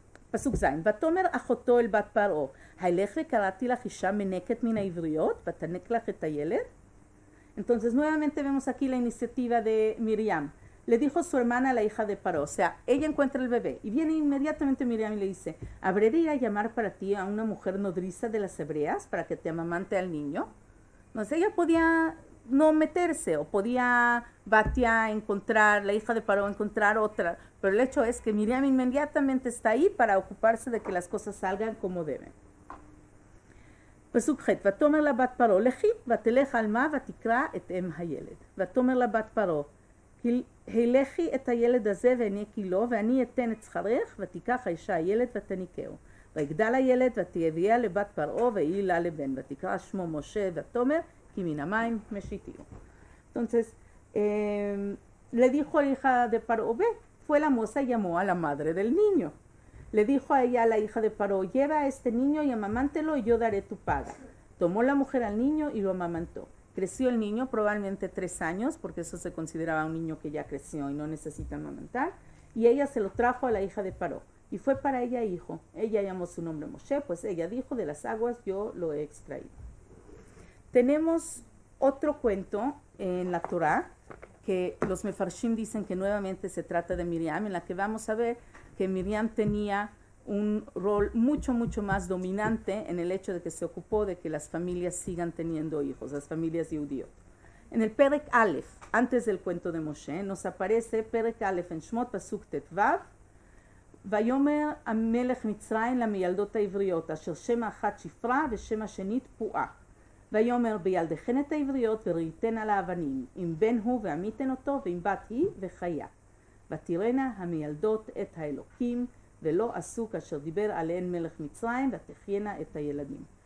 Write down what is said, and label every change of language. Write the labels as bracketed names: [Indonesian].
[Hebrew] פסוק ז' ותאמר אחותו אל בת פרעה, הילך וקראתי לך אישה מנקת מן העבריות ותנק לך את הילד. [Spanish] Entonces nuevamente vemos aquí la iniciativa de Miriam. Le dijo su hermana a la hija de Paró, o sea, ella encuentra el bebé y viene inmediatamente Miriam y le dice, ¿habré de ir a llamar para ti a una mujer nodriza de las hebreas para que te amamante al niño? Entonces ella podía no meterse o podía Batia encontrar, la hija de Paró encontrar otra, pero el hecho es que Miriam inmediatamente está ahí para ocuparse de que las cosas salgan como deben. [Hebrew] פסוק ח' ותאמר לה בת פרעה לכי ותלך על מה ותקרא את אם הילד ותאמר לה בת פרעה הלכי את הילד הזה והניקי לו ואני אתן את שכרך ותיקח האישה הילד ותניקהו ויגדל הילד ותביאה לבת פרעה והיא לה לבן ותקרא שמו משה ותאמר כי מן המים משיתיהו. [Spanish] Entonces le dijo a la hija de Paró, ve, fue la moza y llamó a la madre del niño. Le dijo a ella, a la hija de Paró, lleva a este niño y amamántelo y yo daré tu paga. Tomó la mujer al niño y lo amamantó. Creció el niño, probablemente 3 años, porque eso se consideraba un niño que ya creció y no necesita amamantar. Y ella se lo trajo a la hija de Paró. Y fue para ella hijo. Ella llamó su nombre Moshe, pues ella dijo, de las aguas yo lo he extraído. Tenemos otro cuento en la Torá, que los mefarshim dicen que nuevamente se trata de Miriam, en la que vamos a ver que Miriam tenía un rol mucho más dominante en el hecho de que se ocupó de que las familias sigan teniendo hijos, las familias judíos. En el Perek Aleph, antes del cuento de Moshe, nos aparece Perek Aleph en Shmot Pasuk Tetvav, [Hebrew] ויאמר המלך מצרים למילדות העבריות, אשר שם האחת שפרה ושם השנית פועה. ויאמר בילדכן את העבריות וראיתן על האבנים, אם בן הוא ועמיתן אותו, ואם בת היא וחיה. ותראינה המילדות את האלוקים, ולא עשו כאשר דיבר עליהן מלך מצרים, ותחיינה את הילדים.